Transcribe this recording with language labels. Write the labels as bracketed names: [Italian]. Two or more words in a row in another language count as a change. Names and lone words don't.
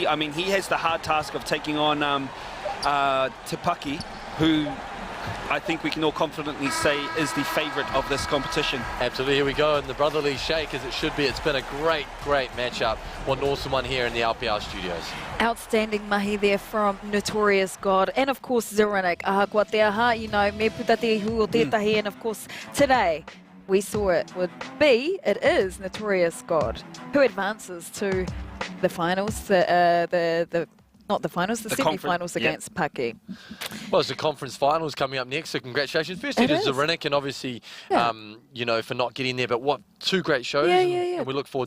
[English] I mean, he has the hard task of taking on Te Paki, who I think we can all confidently say is the favourite of this competition. Absolutely, here we go, and the brotherly shake as it should be. It's been a great, great matchup. What an awesome one here in the LPL Studios. Outstanding mahi there from Notorious-God, and of course Zirinic. [Māori] Aha kua te aha, [English] you know, [Māori] me puta te hu o tētahi, [English] and of course today we saw it would be, it is Notorious-God, who advances to the finals, not the finals, the semi-finals against Paki. Well, it's the conference finals coming up next, so congratulations. Firstly to Zirinic, and obviously, you know, for not getting there, but what, 2 great shows, and we look forward to